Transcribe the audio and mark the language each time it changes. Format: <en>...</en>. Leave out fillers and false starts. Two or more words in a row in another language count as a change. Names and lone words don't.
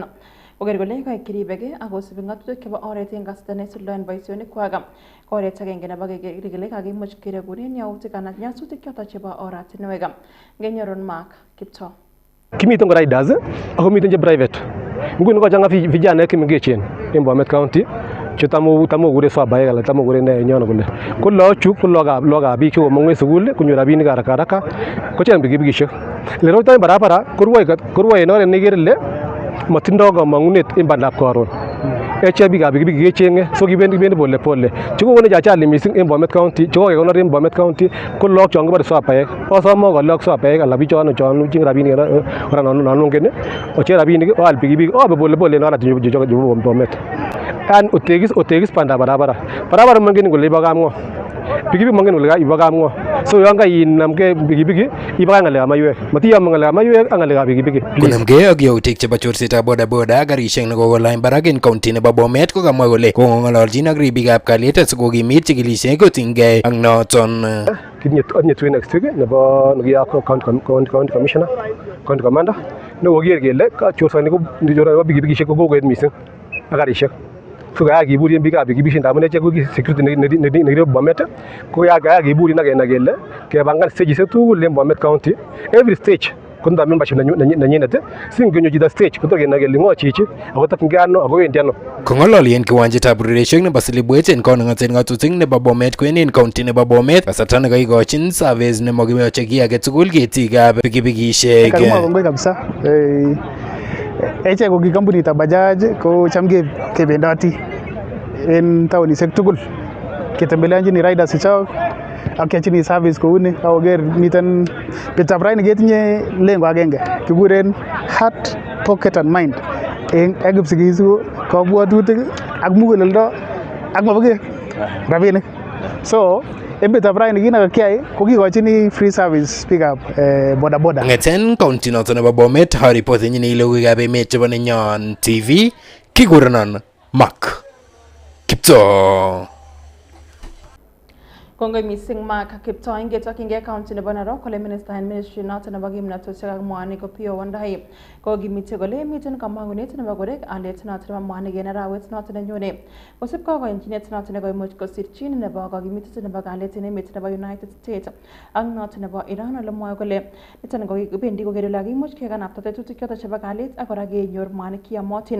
<kln>Koker kole kiribegei ak kosubi ng'atutik chebo oret en kasarta nesuldaen boisionikwak. Ko oret agenge nebo keker kele kakimuch keregunen yautik anan nyasutik choton chebo oratinwek. Ngenyorun Mark Kiptoo. Kimiten riders ako miten je private. Nguni ko changa vijana kimengechen en Bomet County chetamu kure swabaek ala tamu kure ne nyono kule. Ko lochu ko loga biik ko mongwe sukul kunyo rabinik haraka ko chang pikipikishek. Le roita barabara kurwai en oret nekerle matindo kamangunet en bandab koron. Eche biikab pikipiki kechenge so kibendi</kln> <sw>pole pole.</sw> <kln>Chiko kone chachali missing en Bomet County, chiko kekonor en Bomet County ko lok chon kibore swabaek. Osomo ko lok swabaek ala biik chon ching rabinik ora nongen oche rabinik o al pikipiki o pole en oret jo Bomet. An otegis bandab barabara mengen kole ibo kamngo. Pikipiki mengen kole ibo kamngo. So yon kainamge pikipiki ibo ngalekab maiwek. Matiyom ngalekab maiwek ak ngalekab pikipiki. Konamgei ak yautik chebo chorsetab bodaboda garisiek nekokolany barak en county nebo Bomet ko kamwa kole kong'ololchin ak ribikab kalyet asikokimit chikilisiet kotinygei ak noton. Kitinye twin</kln> <en>next week</en> <kln>nebo nekiyak</kln> <en>county commissioner, county commander</en> <kln>ne koker kele chorsani ko pikipikishek ko kokoet missing ak garisiek. So kaya kiburin biikab pikipikishek ndamun echek ko security nekiribe Bomet ko kaya kiburin ak kenai kele kepangan stageshek tugul en Bomet County.</kln> <en>Every stage</en> <kln>kondo membership nenyinet singonyo chito stage kotor kenai kele ng'o chichi ako tokyingei ano ako wendi ano. Kong'ololi en kiwanjetab ureriosiek nebo Silibwet en koning'oten ng'atutik nebo Bomet kwen county nebo Bomet kasarta nekokochin service nemokiyoche kiy age tugul ketikab pikipikishek. Kalma kongoi kabisa. Echek ko kampunitab Bajaj ko cham kebendoti en taonisiek tugul ketembeleanjini riders chechok ak kiachini service kouni akoker miten betutab raini ketinye lengo agenge kikuren</kln> <en>heart, pocket and mind</en> <kln>en kipsigis ko kabwatutik ak muguleldo ak mabuket rabinik. So emetab raini kit nekakiyai ko kikochini</kln> <en>free service</en> <kln>biikab boda boda. Ngeten county noton nebo Bomet haripoti nyini logoiwekab emet chebo Nenyon TV kikurenon Mark Kipto. Kongoi mising Mark Kipto ingetokingei county nebo Narok kole minister en ministry noton nebo kimnatosiek ak mwanik ko Pio Wandai kokimite kole miten kamangunet nebo korek alet noton nebo mwanik en arawet noton nenyone kosibkei ak koyonchinet noton nekoimuch kosirchin nebo kokimitet nebo kalet en emet nebo United States ak noton nebo Iran ole mwoe kole niton kobendi kokere ole kakimuch kekanapta tetutik choton chebo kalet ak kora kenyor mwanik cheyomotin.</kln>